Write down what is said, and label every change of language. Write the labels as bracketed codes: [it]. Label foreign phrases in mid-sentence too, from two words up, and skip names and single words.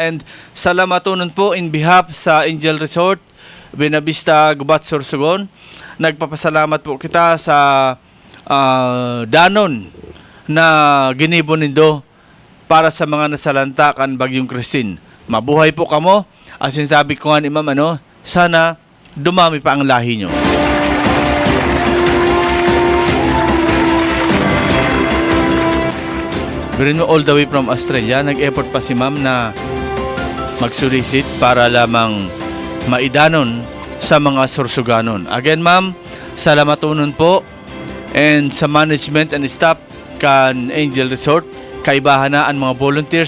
[bik] And salamatunon po [en] in behalf [bik] sa Angel Resort, Buenavista, Gubat, Sorsogon. Nagpapasalamat po kita sa danon na ginibon nindo para sa mga nasalanta kan Bagyong Christine. Mabuhay po kamo. [tl] As sinasabi ko nga ni ma'am, sana dumami pa ang lahi nyo. [en] Pero all the way from Australia, [bik] nag-effort pa si ma'am na mag-solicit para lamang maidanon sa mga Sorsoganon. Again, ma'am, salamatunon po and sa management and staff kan Angel Resort, kaibahan na ang mga volunteers.